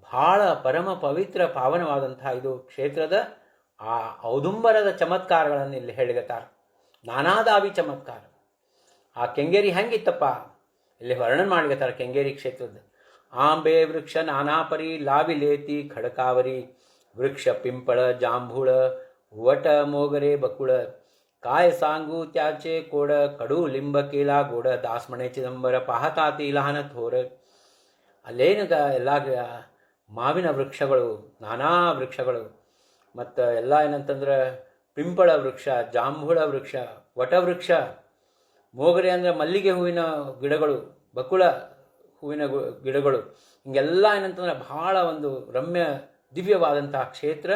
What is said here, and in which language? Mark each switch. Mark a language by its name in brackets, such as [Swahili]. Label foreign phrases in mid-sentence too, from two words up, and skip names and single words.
[Kannada] ಭಾಳ ಪರಮ ಪವಿತ್ರ ಪಾವನವಾದಂಥ ಇದು ಕ್ಷೇತ್ರದ ಆ ಔದುಂಬರದ ಚಮತ್ಕಾರಗಳನ್ನು ಇಲ್ಲಿ ಹೇಳಿಗತ್ತಾರ. [Marathi] नाना दावी चमत्कार. [Kannada] ಆ ಕೆಂಗೇರಿ ಹೆಂಗಿತ್ತಪ್ಪ ಇಲ್ಲಿ ವರ್ಣನೆ ಮಾಡ್ಲಿಕತ್ತಾರ. [Marathi] केंगेरी क्षेत्रद आंबे वृक्ष नानापरी लावीलेती खडकावरी वृक्ष पिंपळ जांभूळ वट मोगरे बकुळ काय सांगू त्याचे कोड कडू लिंब केला गोड दासमणे चिदंबर पाहताती लहान थोर. [Kannada] ಅಲ್ಲೇನದ ಎಲ್ಲ ಮಾವಿನ ವೃಕ್ಷಗಳು, ನಾನಾ ವೃಕ್ಷಗಳು, ಮತ್ತು ಎಲ್ಲ ಏನಂತಂದ್ರೆ ಪಿಂಪಳ ವೃಕ್ಷ, ಜಾಂಬುಳ ವೃಕ್ಷ, ವಟವೃಕ್ಷ, ಮೋಗರೆ ಅಂದರೆ ಮಲ್ಲಿಗೆ ಹೂವಿನ ಗಿಡಗಳು, ಬಕುಳ ಹೂವಿನ ಗಿಡಗಳು, ಹಿಂಗೆಲ್ಲ ಏನಂತಂದ್ರೆ ಭಾಳ ಒಂದು ರಮ್ಯ ದಿವ್ಯವಾದಂಥ ಕ್ಷೇತ್ರ.